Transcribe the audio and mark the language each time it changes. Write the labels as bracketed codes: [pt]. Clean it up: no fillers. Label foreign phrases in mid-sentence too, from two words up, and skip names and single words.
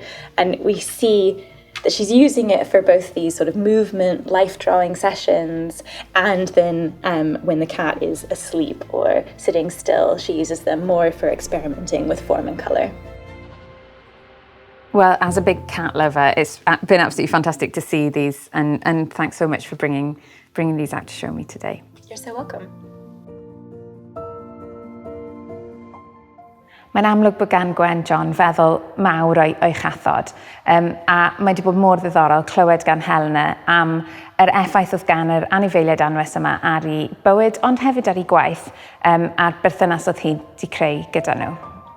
[en] And we see that she's using it for both these sort of movement, life-drawing sessions, and then when the cat is asleep or sitting still, she uses them more for experimenting with form and colour. Well, as a big cat lover, it's been absolutely fantastic to see these, and thanks so much for bringing these out to show me today. You're so welcome. [cy] Mae'n amlwg bod gan Gwen John feddwl mawr o'i chathod, a mae wedi bod mor ddiddorol clywed gan Helena am yr effaith oedd gan yr anifeiliaid anwes yma ar ei bywyd, ond hefyd ar ei gwaith, a'r berthynas oedd hi wedi creu gyda nhw.